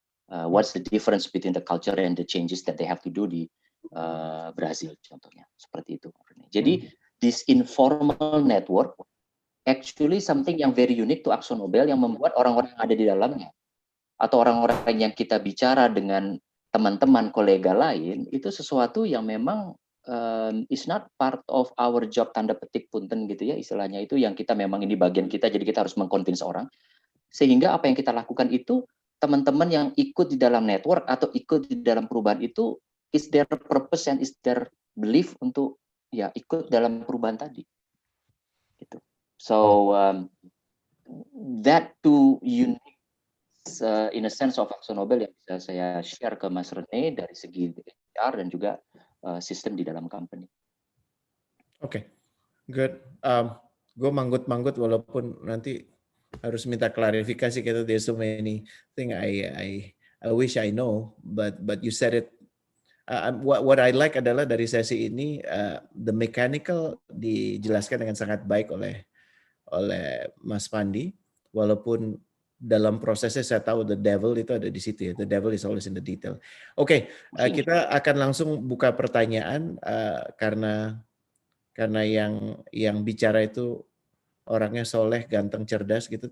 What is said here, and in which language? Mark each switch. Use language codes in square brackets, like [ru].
[en] What's the difference between the culture and the changes that they have to do [id] di Brazil contohnya? Seperti itu. Jadi [en] this informal network actually something [id] yang [en] very unique to AkzoNobel, [id] yang membuat orang-orang yang ada di dalamnya atau orang-orang yang kita bicara dengan teman-teman kolega lain itu sesuatu yang memang [en] is not part of our job, [id] tanda petik punten gitu ya istilahnya, itu yang kita memang ini bagian kita, jadi kita harus mengconvince orang, sehingga apa yang kita lakukan itu teman-teman yang ikut di dalam network atau ikut di dalam perubahan itu [en] is their purpose and is their belief [id] untuk ya ikut dalam perubahan tadi gitu. [en] So that too unique in a sense of [id] AkzoNobel yang bisa saya share ke Mas Rene dari segi HR dan juga sistem di dalam company. Oke, good. Gue manggut-manggut walaupun nanti harus minta klarifikasi kita. [en] There's so many thing I wish I know, but you said it. What I like [id] adalah dari sesi ini [en] the mechanical [id] dijelaskan dengan sangat baik oleh Mas Pandi, walaupun dalam prosesnya saya tahu [en] the devil [id] itu ada di situ ya. [en] The devil is always in the detail. [id] Oke, kita akan langsung buka pertanyaan karena yang bicara itu orangnya soleh, ganteng, cerdas gitu.